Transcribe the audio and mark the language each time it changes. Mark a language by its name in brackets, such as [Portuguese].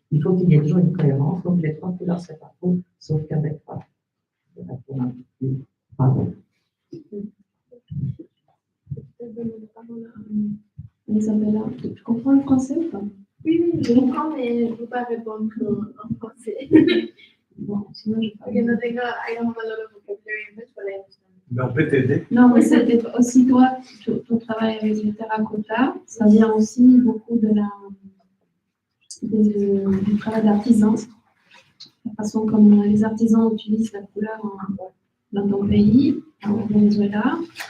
[French] Il faut qu'il y ait toujours une cohérence, donc les 3 couleurs, c'est pas faux, sauf qu'avec quoi. Pardon. Peut-être donner la parole à Isabella. Tu comprends le français ou pas? Oui, je comprends, mais je ne peux pas répondre en français. Bon, sinon je parle. [English] I don't have a lot of vocabulary in English, but I understand. [French] Mais on peut t'aider. Non, mais c'était aussi toi, ton travail avec les terracotta, ça vient aussi beaucoup du travail d'artisan, la façon comme les artisans utilisent la couleur dans ton pays, au Venezuela.